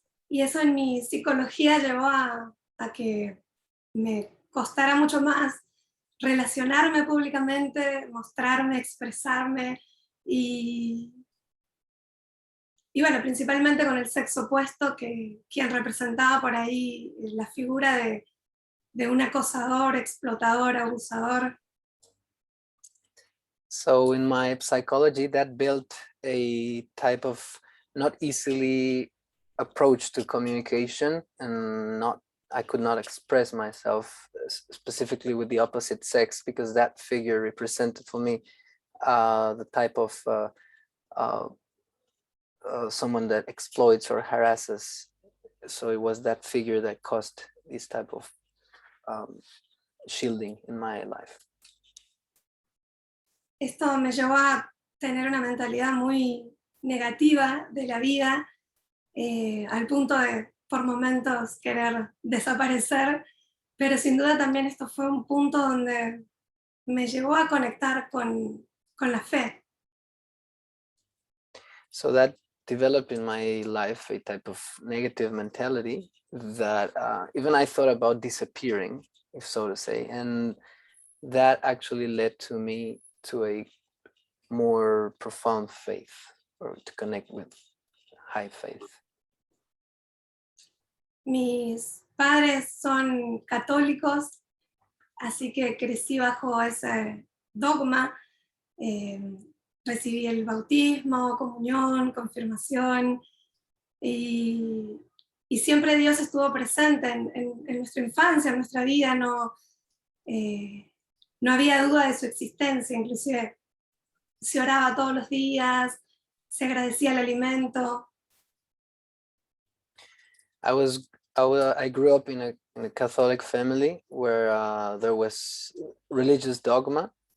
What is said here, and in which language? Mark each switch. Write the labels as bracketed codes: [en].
[es] Y eso en mi psicología llevó a que me costara mucho más relacionarme públicamente, mostrarme, expresarme y bueno, principalmente con el sexo opuesto, quien representaba por ahí la figura de un acosador, explotador, abusador. [en] So in my psychology, that built a type of not easily approach to communication, and I could not express myself specifically with the opposite sex, because that figure represented for me the type of someone that exploits or harasses. So it was that figure that caused this type of shielding in my life. [es] Esto me llevó a tener una mentalidad muy negativa de la vida, al punto de por momentos querer desaparecer, pero sin duda también esto fue un punto donde me llevó a conectar con la fe. [en] So that developed in my life a type of negative mentality that even I thought about disappearing, if so to say, and that actually led to me to a more profound faith, or to connect with high faith. [es] Mis padres son católicos, así que crecí bajo ese dogma. Recibí el bautismo, comunión, confirmación, y siempre Dios estuvo presente en nuestra infancia, en nuestra vida. No había duda de su existencia, inclusive se oraba todos los días, se agradecía el alimento. [en] I grew up in a Catholic family where there was religious dogma.